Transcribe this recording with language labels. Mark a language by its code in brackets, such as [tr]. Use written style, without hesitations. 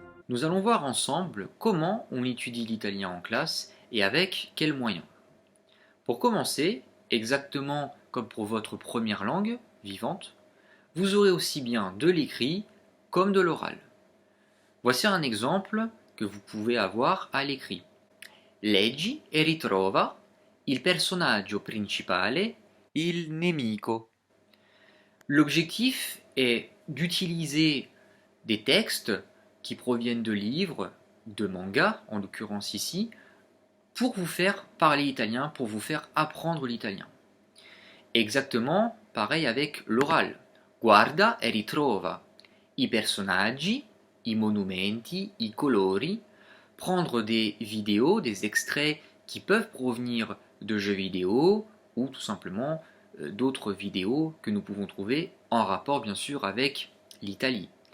[fr] Nous allons voir ensemble comment on étudie l'italien en classe et avec quels moyens. Pour commencer, exactement comme pour votre première langue vivante, vous aurez aussi bien de l'écrit comme de l'oral. Voici un exemple que vous pouvez avoir à l'écrit. [it] Leggi e ritrova il personaggio principale, il nemico. [fr] L'objectif est d'utiliser des textes qui proviennent de livres, de mangas, en l'occurrence ici, pour vous faire parler italien, pour vous faire apprendre l'italien. Exactement pareil avec l'oral. [it] Guarda e ritrova i personaggi, i monumenti, i colori, [fr] prendre des vidéos, des extraits qui peuvent provenir de jeux vidéo ou tout simplement d'autres vidéos que nous pouvons trouver en rapport bien sûr avec l'Italie.